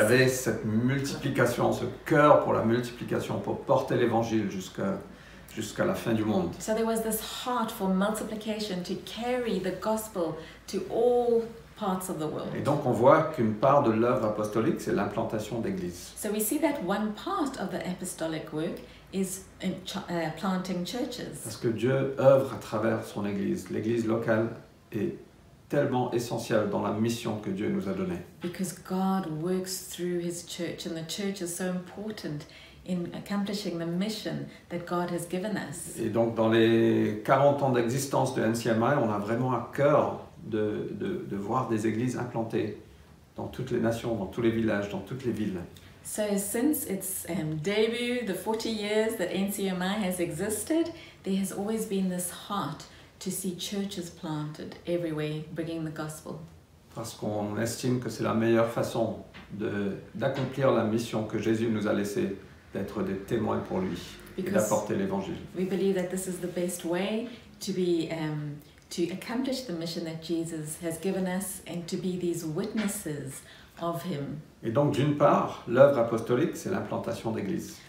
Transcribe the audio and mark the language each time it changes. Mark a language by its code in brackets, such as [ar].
[fr] avait cette multiplication, ce cœur pour la multiplication, pour porter l'évangile jusqu'à la fin du monde. [en] So there was this heart for multiplication, to carry the gospel to all parts of the world. [fr] Et donc on voit qu'une part de l'œuvre apostolique, c'est l'implantation d'églises. [en] So we see that one part of the apostolic work is in planting churches. [fr] Parce que Dieu œuvre à travers son église. L'église locale est tellement essentielle dans la mission que Dieu nous a donnée. [en] Because God works through his church, and the church is so important in accomplishing the mission that God has given us. [fr] Et donc dans les 40 ans d'existence de NCMI, on a vraiment à cœur de voir des églises implantées dans toutes les nations, dans tous les villages, dans toutes les villes. [en] So since its debut, the 40 years that NCMI has existed, there has always been this heart to see churches planted everywhere, bringing the gospel. [fr] Parce qu'on estime que c'est la meilleure façon d'accomplir la mission que Jésus nous a laissée, d'être des témoins pour lui et [en] Because [fr] d'apporter l'évangile. [en] we believe that this is the best way to be to accomplish the mission that Jesus has given us, and to be these witnesses of him. [fr] Et donc d'une part, l'œuvre apostolique, c'est l'implantation d'églises.